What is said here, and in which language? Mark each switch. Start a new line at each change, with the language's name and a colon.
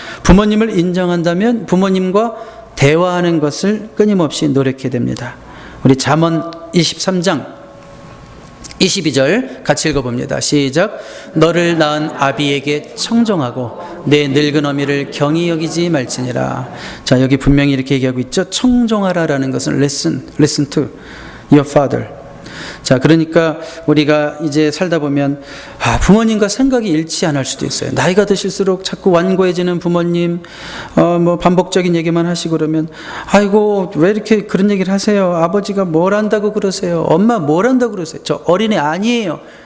Korean: 부모님을 인정한다면 부모님과 대화하는 것을 끊임없이 노력해야 됩니다. 우리 잠언 23장 22절 같이 읽어봅니다. 시작. 너를 낳은 아비에게 청종하고 내 늙은 어미를 경히 여기지 말지니라. 자, 여기 분명히 이렇게 얘기하고 있죠. 청종하라라는 것은
English: listen to your father.
Korean: 자, 그러니까 우리가 이제 살다 보면 부모님과 생각이 일치 안 할 수도 있어요. 나이가 드실수록 자꾸 완고해지는 부모님, 뭐 반복적인 얘기만 하시고 그러면, 아이고 왜 이렇게 그런 얘기를 하세요? 아버지가 뭘 안다고 그러세요? 엄마 뭘 안다고 그러세요? 저 어린애 아니에요.